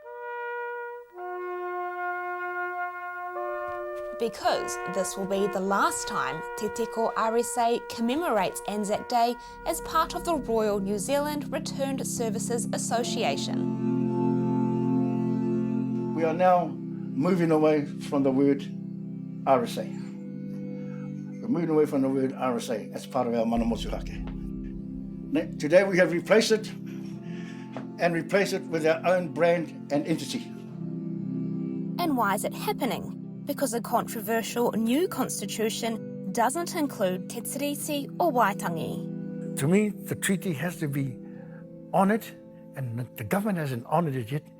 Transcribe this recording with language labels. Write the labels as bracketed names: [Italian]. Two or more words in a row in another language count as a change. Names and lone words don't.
[English] Because this will be the last time Te Teko RSA commemorates Anzac Day as part of the Royal New Zealand Returned Services Association. We are now moving away from the word RSA. We're moving away from the word RSA as part of our [Māori] mana motuhake. [English] Today we have replaced it with our own brand and entity. And why is it happening? Because a controversial new constitution doesn't include [Māori] Te Tiriti or Waitangi. [English] To me, the treaty has to be honoured, and the government hasn't honoured it yet.